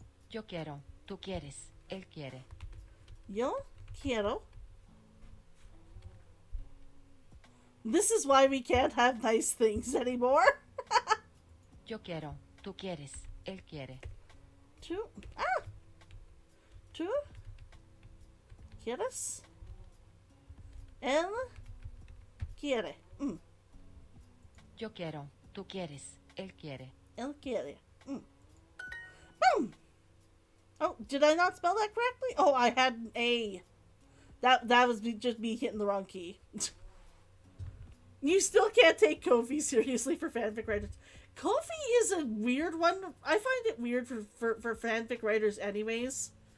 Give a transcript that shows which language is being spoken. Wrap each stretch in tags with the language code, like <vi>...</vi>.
<es>Yo quiero, tú quieres, él quiere. Yo quiero.</es> <en>This is why we can't have nice things anymore.</en> <es>Yo quiero, tú quieres, él quiere. Tú quieres. Él quiere. Yo quiero, tú quieres, él quiere. Él quiere. Boom!</es> <en>Oh, did I not spell that correctly? Oh, I had an A. That was just me hitting the wrong key. You still can't take Ko-fi seriously for fanfic writers. Ko-fi is a weird one. I find it weird for fanfic writers anyways.</en>